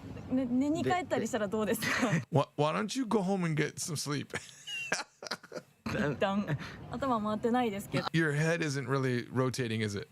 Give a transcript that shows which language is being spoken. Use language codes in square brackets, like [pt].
[ja] ね、寝に帰ったりしたらどうですか。 [en] Why don't you go home and get some sleep? [ja] 一旦頭回ってないですけど。 [en] Your head isn't really rotating, is it?